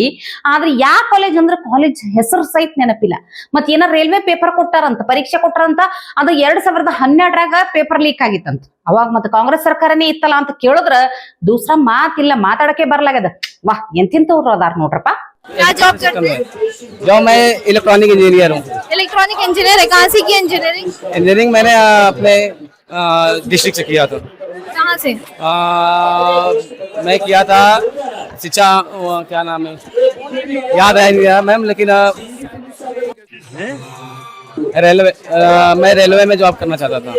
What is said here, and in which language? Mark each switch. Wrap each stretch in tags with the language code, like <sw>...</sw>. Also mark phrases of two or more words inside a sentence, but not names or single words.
<kn>ಆದ್ರೆ ಯಾವ ಕಾಲೇಜ್ ಅಂದ್ರೆ ಕಾಲೇಜ್ ಹೆಸರು ಸಹಿತ ನೆನಪಿಲ್ಲ. ಮತ್ ಏನಾರ</kn> <en>railway paper</en> <kn>ಕೊಟ್ಟಾರಂತ, ಪರೀಕ್ಷೆ ಕೊಟ್ಟಾರಂತ, ಅದು 2012ರಾಗ</kn> <en>paper leak</en> <kn>ಆಗಿತ್ತಂತ. ಅವಾಗ ಮತ್ತೆ ಕಾಂಗ್ರೆಸ್ ಸರ್ಕಾರನೇ ಇತ್ತಲ್ಲ ಅಂತ ಕೇಳಿದ್ರ ದೂಸರ ಮಾತಿಲ್ಲ, ಮಾತಾಡಕ್ಕೆ ಬರ್ಲಾಗದ. ವಾಹ್, ಎಂತಿಂತವ್ರು ಅದಾರ ನೋಡ್ರಪ್ಪ.</kn> <hi>क्या जॉब करते हैं? जॉब मैं</hi> <en>electronic engineer</en> <hi>हूँ।</hi> <en>electronic engineer</en> <hi>है। कहाँ से की इंजीनियरिंग? इंजीनियरिंग मैंने अपने डिस्ट्रिक्ट से किया था। कहाँ से? मैं किया था शिक्षा, क्या नाम है, याद है नहीं मैम, लेकिन रेलवे मैं रेलवे में जॉब करना चाहता था।</hi>